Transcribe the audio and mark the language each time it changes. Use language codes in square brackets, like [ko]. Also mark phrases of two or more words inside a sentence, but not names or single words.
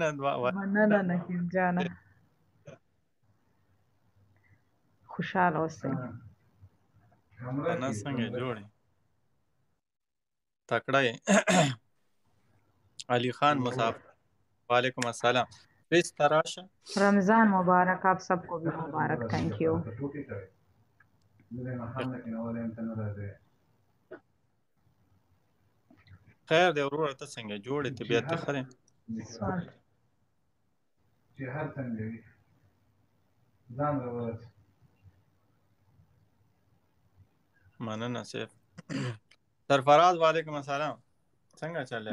[ps] مننه نقیب جانه خوشحاله اوسئ انا څنګه جوړې تکړه یې علی خان مسافر [ar] وعلیکم السلام [ps] प्लीज तराशा [ur] رمضان مبارک آپ سب کو بھی مبارک [en] thank you [ps] خیر دی وروره ته څنګه جوړې طبیعت دې ښه دی چې هر څنګه وي ځان راوړه مننه سیف سرفراز [ar] وعلیکم السلام [ps] څنګه چلے